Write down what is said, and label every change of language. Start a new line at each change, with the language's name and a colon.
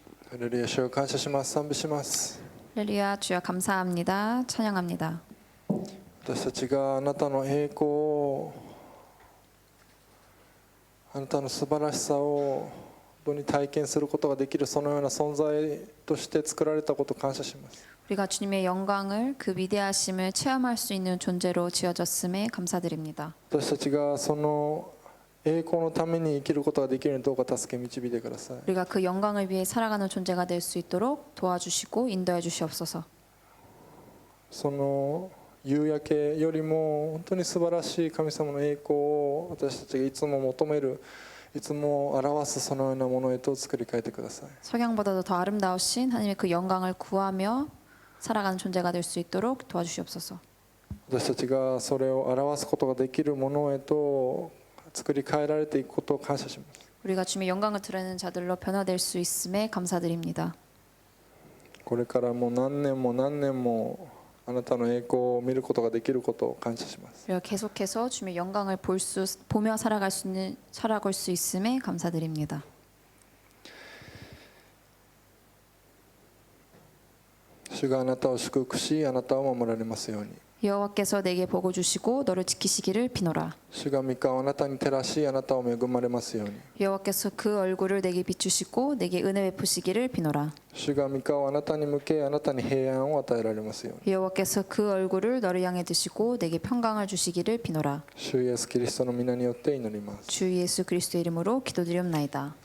Korean: 할렐루야, 주여
Japanese: 感謝します。賛美します。
Korean: 할렐루야 주여 감사합니다. 찬양합니다.
Japanese: 私たちがあなたの栄光を、あなたの素晴らしさを本当に体験することができる、そのような存在として作られたことを感謝します。
Korean: 우리가 주님의 영광을, 그 위대하심을 체험할 수 있는 존재로 지어졌음에 감사드립니다.
Japanese: 私たちがその栄光のために生きることができるようにどうか助け導いてください。
Korean: 우리가 그 영광을 위해 살아가는 존재가 될 수 있도록 도와주시고 인도해 주시옵소서.
Japanese: その夕焼けよりも本当に素晴らしい神様の栄光を私たちがいつも求める、いつも表すそのようなものへと作り変えてください。
Korean: 석양보다도 더 아름다우신 하나님의 그 영광을 구하며 살아가는 존재가 될 수 있도록 도와주시옵소서.
Japanese: 私たちがそれを表すことができるものへと作り変えられていくことを感謝します。
Korean: 우리가 주님의 영광을 드러내는 자들로 변화될 수 있음에 감사드립니다.
Japanese: これからも何年も何年もあなたの栄光を見ることができることを感謝します。
Korean: 우리가 계속해서 주님의 영광을 보며 살아갈 수 있음에 감사드립니다.
Japanese: 主があなたを祝福し、あなたを守られますように。
Korean: 여호와께서 내게 복을 주시고 너를 지키시기를 비노라.
Japanese: 主が御顔をあなたに照らし、あなたを恵まれますように。
Korean: 여호와께서 그 얼굴을 내게 비추시고 내게 은혜 베푸시기를 비노라.
Japanese: 主が御顔をあなたに向け、あなたに平安を与えられますように。
Korean: 여호와께서 그 얼굴을 너를 향해 드시고 내게 평강을 주시기를 비노라.
Japanese: 主イエスキリストの皆によって祈ります。
Korean: 주 예수 그리스도 이름으로 기도드리옵나이다.